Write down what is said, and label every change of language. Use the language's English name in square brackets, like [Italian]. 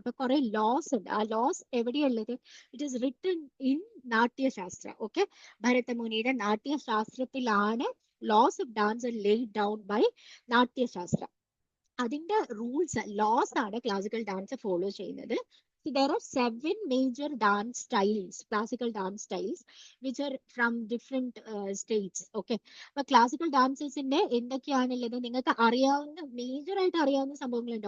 [Malayalam] അപ്പൊ കുറെ ലോസ് ഉണ്ട്. ആ loss എവിടെയുള്ളത്? [English] it is written in [Malayalam] നാട്യശാസ്ത്ര. Okay, ഭരതമുനിയുടെ നാട്യശാസ്ത്രത്തിലാണ് loss of dance [English] laid down by [Malayalam] നാട്യശാസ്ത്ര. അതിന്റെ റൂൾസ്, ലോസ് ആണ് ക്ലാസിക്കൽ ഡാൻസ് ഫോളോ ചെയ്യുന്നത്. [English] There are 7 major dance styles, classical dance styles, which are from different states. [Malayalam] Okay, അപ്പൊ classical ഡാൻസസിന്റെ എന്തൊക്കെയാണുള്ളത് നിങ്ങൾക്ക് അറിയാവുന്ന, major ആയിട്ട് അറിയാവുന്ന സംഭവങ്ങളുണ്ട്.